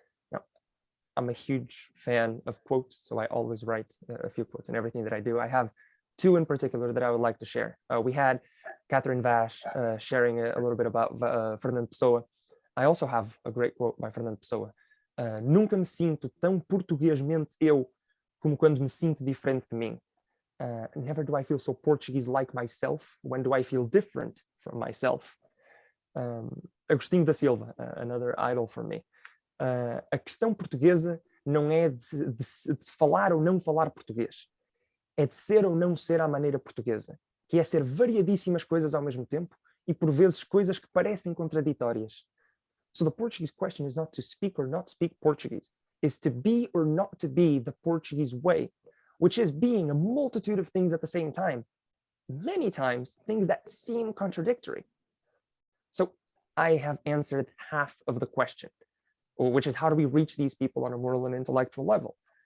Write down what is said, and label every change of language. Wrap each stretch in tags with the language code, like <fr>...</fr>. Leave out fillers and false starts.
<en>Now, I'm a huge fan of quotes, so I always write a few quotes in everything that I do. I have two in particular that I would like to share. We had Catherine Vash sharing a little bit about Fernando Pessoa. I also have a great quote by Fernando Pessoa.</en> <pt>Nunca me sinto tão portuguesmente eu como quando me sinto diferente de mim.</pt> <en>Never do I feel so Portuguese like myself. When do I feel different from myself? Agostinho da Silva, another idol for me.</en> <pt>A questão portuguesa não é de se falar ou não falar português. É de ser ou não ser à maneira portuguesa, que é ser variadíssimas coisas ao mesmo tempo e por vezes coisas que parecem contraditórias.</pt> <en>So the Portuguese question is not to speak or not speak Portuguese, is to be or not to be the Portuguese way, which is being a multitude of things at the same time, many times things that seem contradictory. So I have answered half of the question, which is how do we reach these people on a moral and intellectual level?</en>